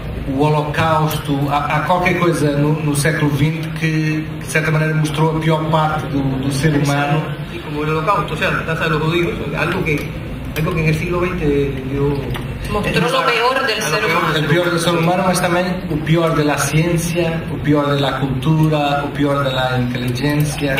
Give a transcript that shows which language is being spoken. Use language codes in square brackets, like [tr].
[pt] O Holocausto, há qualquer coisa no século XX que de certa maneira mostrou a pior parte do ser humano. [es] Y como el holocausto, o sea, la tasa de los judíos, algo que en el siglo XX dio Mostró lo peor del ser humano. El peor del ser humano, [pt] mas também o pior da ciência, o pior da cultura, o pior da inteligência.